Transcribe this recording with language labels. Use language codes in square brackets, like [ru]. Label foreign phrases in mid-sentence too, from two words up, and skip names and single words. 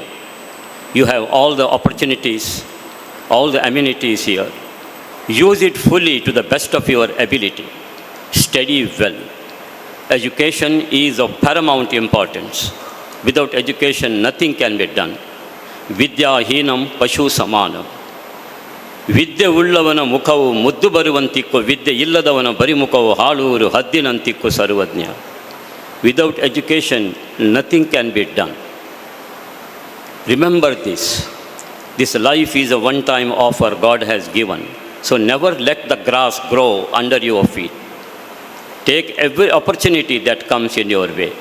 [en] You have all the opportunities, all the amenities here. Use it fully to the best of your ability. Study well. Education is of paramount importance. Without education, nothing can be done. [sa] विद्या हीनं पशु समानम्. [kn] ವಿದ್ಯೆ ಉಳ್ಳವನ ಮುಖವು ಮುದ್ದು ಬರುವಂತಿಕ್ಕು ವಿದ್ಯೆ ಇಲ್ಲದವನ ಬರಿಮುಖವು ಹಾಳೂರು ಹದ್ದಿನಂತಿಕ್ಕು ಸರ್ವಜ್ಞ. [en] Without education nothing can be done. Remember this. This life is a one time offer God has given. So never let the grass grow under your feet. Take every opportunity that comes in your way.